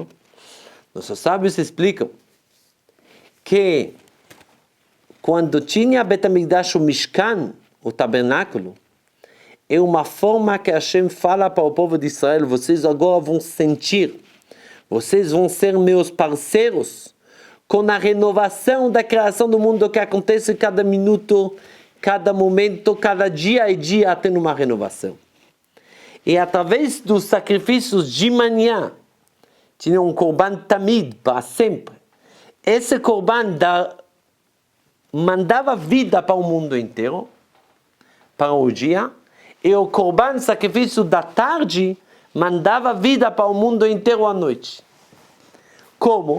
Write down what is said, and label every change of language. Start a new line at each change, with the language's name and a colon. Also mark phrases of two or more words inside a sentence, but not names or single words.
Portuguese: Nossos sábios explicam que quando tinha Bet HaMikdash, o Mishkan, o tabernáculo, é uma forma que Hashem fala para o povo de Israel: vocês agora vão sentir, vocês vão ser meus parceiros com a renovação da criação do mundo que acontece cada minuto, cada momento, cada dia e dia tem uma renovação. E através dos sacrifícios de manhã, tinha um
Hebrew: קרבן תמיד
Portuguese: para sempre. Esse korban mandava vida para o mundo inteiro, para o dia, e o korban, sacrifício da tarde, mandava vida para o mundo inteiro à noite. Como?